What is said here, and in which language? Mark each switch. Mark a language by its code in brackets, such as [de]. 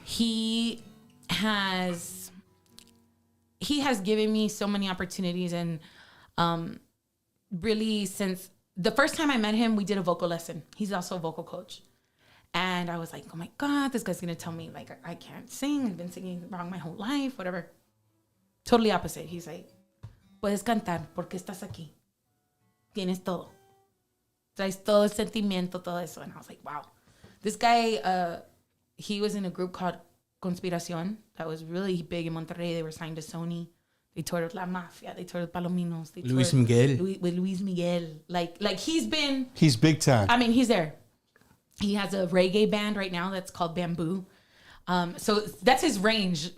[en] He has given me so many opportunities and really since the first time I met him, we did a vocal lesson. He's also a vocal coach. And I was like, oh my God, this guy's going to tell me like, I can't sing. I've been singing wrong my whole life, whatever. Totally opposite. He's like, [es] puedes cantar porque estás aquí. Tienes todo. Traes todo el sentimiento, todo eso. [en] And I was like, wow. This guy, he was in a group called Conspiración that was really big in Monterrey. They were signed to Sony. They toured with La Mafia. They toured with Palominos. They Luis toured Miguel. with Luis Miguel. Like he's big time. I mean, he's there. He has a reggae band right now that's called Bamboo. So that's his range.